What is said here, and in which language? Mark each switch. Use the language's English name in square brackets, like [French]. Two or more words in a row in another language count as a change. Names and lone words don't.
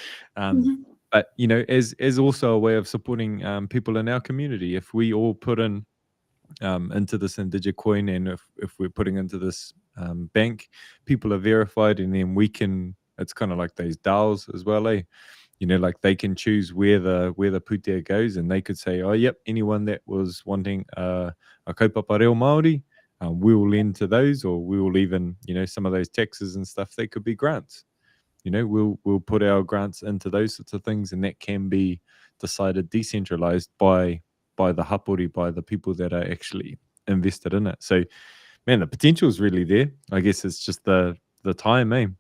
[English] But, you know, as also a way of supporting people in our community, if we all put in into this Indigicoin, and if we're putting into this bank, people are verified, and then we can, it's kind of like those DAOs as well, eh? You know, like they can choose where the putea goes, and they could say, oh, yep, anyone that was wanting a [Māori] kaupapa reo Māori, [English] we will lend to those, or we will even, you know, some of those taxes and stuff, they could be grants. You know, we'll put our grants into those sorts of things, and that can be decided decentralized by the hapū, by the people that are actually invested in it. So, man, the potential is really there. I guess it's just the time, eh?